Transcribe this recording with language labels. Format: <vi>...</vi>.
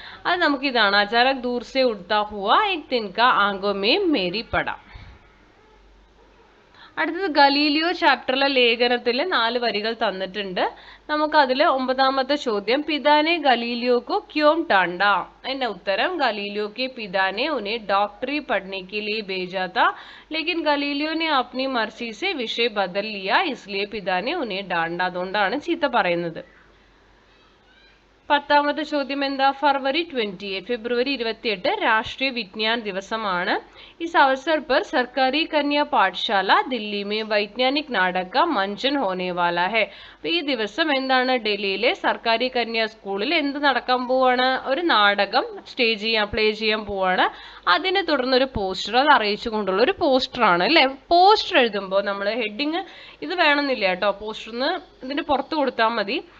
<ml>അത് നമുക്ക് ഇതാണ്,</ml> <hi>അചാനക് ദൂർ സെ ഉഡ്താ ഹുവാ ഏക് തിൻക ആംഖോ മേ മേരി പട.</hi> <ml>അടുത്തത് ഗലീലിയോ ചാപ്റ്ററിലെ ലേഖനത്തിൽ 4 വരികൾ തന്നിട്ടുണ്ട്. നമുക്ക് അതിൽ 9ാമത്തെ ചോദ്യം,</ml> <hi>പിതാനെ ഗലീലിയോക്കോ ക്യോം ടാണ്ട.</hi> <ml>അതിന്റെ ഉത്തരം,</ml> <hi>ഗലീലിയോ के पिता ने उन्हें डॉक्टरी पढ़ने के लिए भेजा था, लेकिन गलीलियो ने अपनी मर्जी से विषय बदल लिया, इसलिए पिता ने उन्हें डांटा.</hi> <ml>അതുകൊണ്ടാണ് ചീത്ത പറയുന്നത്. 10ാമത്തെ ചോദ്യം എന്താ, ഫെബ്രുവരി 28 രാഷ്ട്രീയ വിജ്ഞാൻ ദിവസമാണ്.</ml> <hi>इस अवसर पर सरकारी कन्या पाठशाला दिल्ली में वैज्ञानिक नाटक का मंचन होने वाला है.</hi> <ml>ഈ ദിവസം എന്താണ്, ഡൽഹിയിലെ സർക്കാരി കന്യാ സ്കൂളിൽ എന്ത് നടക്കാൻ പോവാണ്, ഒരു നാടകം പ്ലേ ചെയ്യാൻ പോവാണ്. അതിനെ തുടർന്ന് ഒരു പോസ്റ്റർ, അത് അറിയിച്ചു കൊണ്ടുള്ള ഒരു പോസ്റ്ററാണ് അല്ലെ. പോസ്റ്റർ എഴുതുമ്പോൾ നമ്മൾ ഹെഡിങ് ഇത് വേണമെന്നില്ല കേട്ടോ, പോസ്റ്ററിന് ഇതിന്റെ പുറത്ത് കൊടുത്താൽ മതി.</ml>